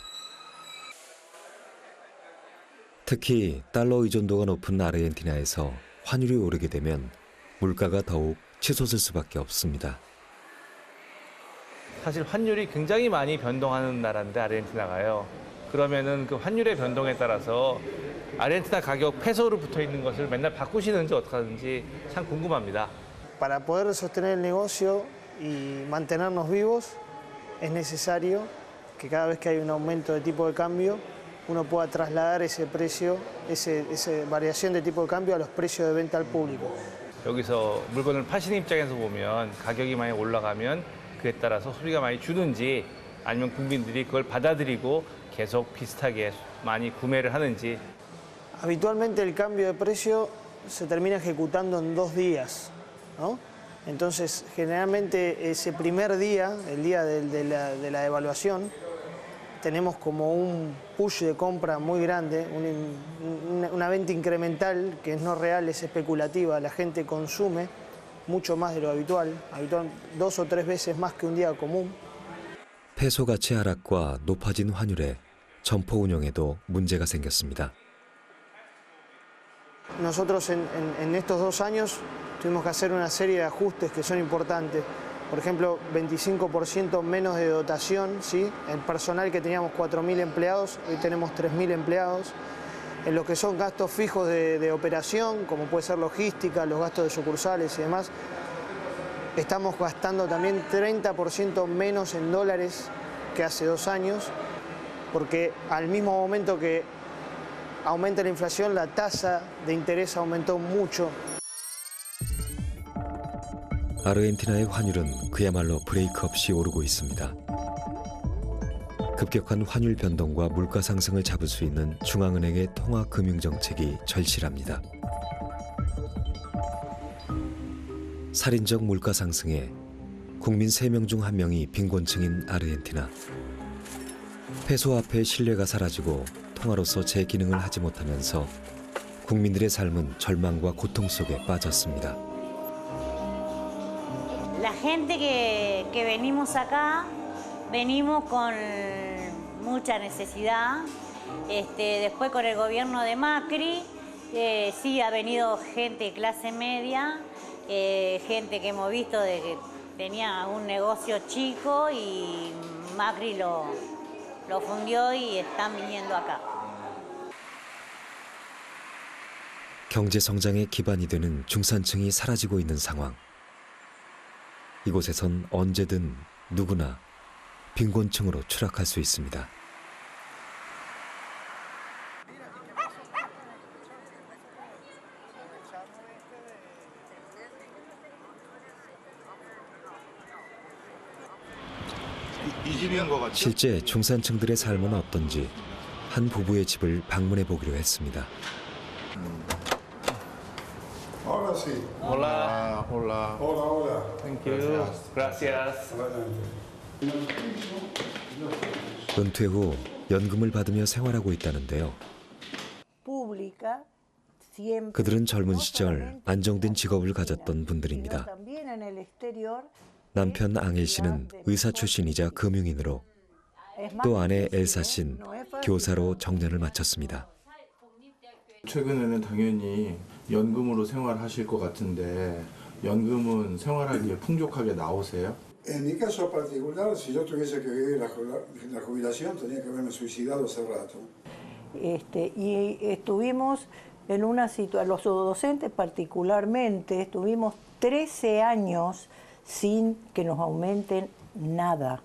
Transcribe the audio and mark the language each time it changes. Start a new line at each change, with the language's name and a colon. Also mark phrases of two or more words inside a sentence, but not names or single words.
Korean: 특히 달러 의존도가 높은 아르헨티나에서 환율이 오르게 되면 물가가 더욱 치솟을 수밖에 없습니다. 사실 환율이 굉장히 많이 변동하는 나라인데 아르헨티나가요. 그러면은 그 환율의 변동에 따라서 아르헨티나 가격 페소로 붙어 있는 것을 맨날 바꾸시는지 어떻게 하는지 참 궁금합니다.
Spanish: Para poder sostener el negocio y mantenernos vivos es necesario que cada vez que hay un aumento de tipo de cambio uno pueda trasladar ese precio, esa variación de tipo de cambio a los precios de venta al público.
Korean: 여기서 물건을 파시는 입장에서 보면 가격이 많이 올라가면 그에 따라서 소비가 많이 주는지 아니면 국민들이 그걸 받아들이고 계속 비슷하게 많이 구매를 하는지.
Spanish: Habitualmente el cambio de precio se termina ejecutando en 2 días, ¿no? Entonces, generalmente ese primer día, el día de la devaluación, tenemos como un push de compra muy grande, una venta incremental que no real, es especulativa. La gente consume mucho más de lo habitual, 2 o 3 veces más que un día común.
Korean: 페소 가치 하락과 높아진 환율에 점포 운영에도 문제가 생겼습니다.
Spanish: Nosotros en estos 2 años tuvimos que hacer una serie de ajustes que son importantes. Por ejemplo, 25% menos de dotación, ¿sí? El personal que teníamos 4.000 empleados, hoy tenemos 3.000 empleados. En lo que son gastos fijos de operación, como puede ser logística, los gastos de sucursales y demás, estamos gastando también 30% menos en dólares que hace 2 años, porque al mismo momento que aumenta la inflación, la tasa de interés aumentó mucho.
Korean: 아르헨티나의 환율은 그야말로 브레이크 없이 오르고 있습니다. 급격한 환율 변동과 물가 상승을 잡을 수 있는 중앙은행의 통화 금융 정책이 절실합니다. 살인적 물가 상승에 국민 3명 중 1명이 빈곤층인 아르헨티나. 페소 화폐의 신뢰가 사라지고 통화로서 제 기능을 하지 못하면서 국민들의 삶은 절망과 고통 속에 빠졌습니다.
Spanish: La gente que venimos acá, venimos con mucha necesidad. Después con el gobierno de Macri, sí ha venido gente de clase media, gente que hemos visto de que tenía un negocio chico y Macri lo fundió y están viniendo acá.
Korean: 경제 성장의 기반이 되는 중산층이 사라지고 있는 상황. 이곳에선 언제든 누구나 빈곤층으로 추락할 수 있습니다. 실제 중산층들의 삶은 어떤지 한 부부의 집을 방문해 보기로 했습니다.
Spanish: Hola. Hola.
English: Thank you.
Spanish: Gracias.
Korean: 은퇴 후 연금을 받으며 생활하고 있다는데요. 그들은 젊은 시절 안정된 직업을 가졌던 분들입니다. 남편 앙헬 씨는 의사 출신이자 금융인으로, 또 아내 엘사 씨는 교사로 정년을 마쳤습니다. 최근에는 당연히 연금으로 생활하실 것 같은데 연금은 생활하기에 풍족하게 나오세요?
Spanish: En mi caso particular, si yo tuviese que vivir la jubilación, tenía que haberme suicidado hace rato. Y estuvimos en una situación, los docentes particularmente, estuvimos 13 años sin que nos aumenten nada.